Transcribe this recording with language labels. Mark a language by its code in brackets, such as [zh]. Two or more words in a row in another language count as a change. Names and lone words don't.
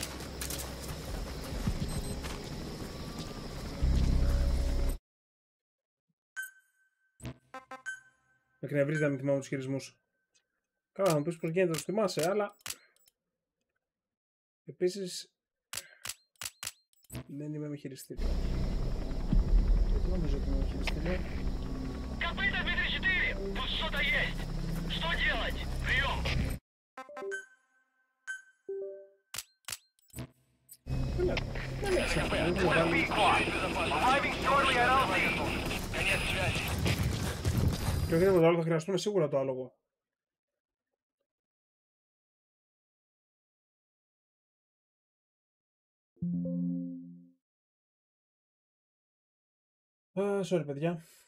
[el] Με εκνευρίζει να μην θυμάμαι τους χειρισμούς. Καλά, θα μου πεις πως γίνεται να τους θυμάσαι, αλλά επίσης δεν είμαι με χειριστήριο. Δεν νομίζω ότι είμαι με χειριστήριο. [ru] Pt.2, тут что-то есть. Что делать? Прием. [el] Και όχι τίποτα άλλο, θα χρειαστούμε σίγουρα το άλογο. Sorry παιδιά.